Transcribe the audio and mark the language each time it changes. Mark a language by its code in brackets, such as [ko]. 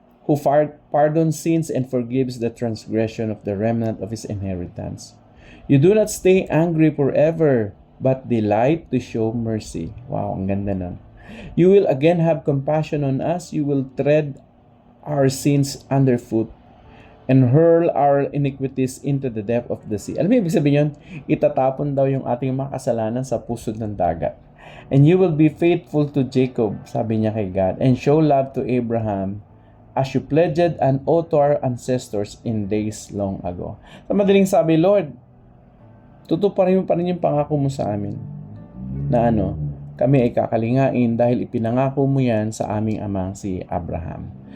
[en] who pardons sins and forgives the transgression of the remnant of his inheritance. You do not stay angry forever, but delight to show mercy. [tl] Wow, ang ganda nun. [en] You will again have compassion on us. You will tread our sins underfoot and hurl our iniquities into the depth of the sea. [tl] Alam mo, ibig sabihin yun, itatapon daw yung ating mga kasalanan sa pusod ng dagat. [en] And you will be faithful to Jacob, [tl] sabi niya kay God, [en] and show love to Abraham as you pledged an oath to our ancestors in days long ago. [tl] Sa madaling sabi, Lord, tutuparin mo pa rin yung pangako mo sa amin na kami ay kakalingain dahil ipinangako mo yan sa aming amang si Abraham.